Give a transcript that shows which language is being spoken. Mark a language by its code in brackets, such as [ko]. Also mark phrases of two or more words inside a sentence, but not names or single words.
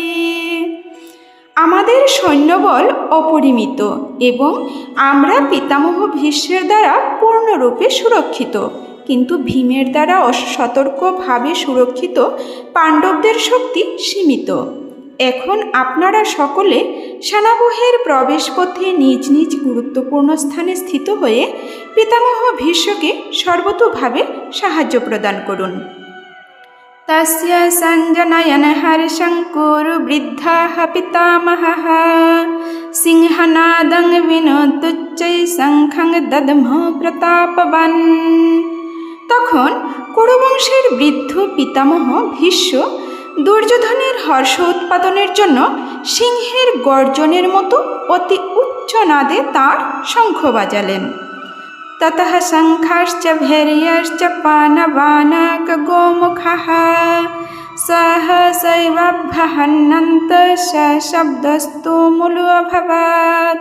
[bn] আমাদের সৈন্যবল অপরিমিত এবং আমরা পিতামহ ভীষ্মের দ্বারা পূর্ণরূপে সুরক্ষিত, কিন্তু ভীমের দ্বারা অসতর্কভাবে সুরক্ষিত পাণ্ডবদের শক্তি সীমিত। এখন আপনারা সকলে সেনাবহের প্রবেশপথে নিজ নিজ গুরুত্বপূর্ণ স্থানে স্থিত হয়ে পিতামহ ভীষ্মকে সর্বতোভাবে সাহায্য প্রদান করুন। [sa] तस्य सञ्जनयन हर्षं कुरु वृद्धः पितामहः सिंहनादं विनोदुच्चै शङ्खं दद्मो प्रतापवान्। [bn] তখন কুরুবংশের বৃদ্ধ পিতামহ ভীষ্ম দুর্যোধনের হর্ষ উৎপাদনের জন্য সিংহের গর্জনের মতো অতি উচ্চ নাদে তার শঙ্খ বাজালেন। [sa] ততঃ শঙ্খাশ্চ ভৈর্যশ্চ পানবানাক গোমুখः সহসৈবাভ্যহন্যন্ত শব্দস্তু মূলোऽভবৎ।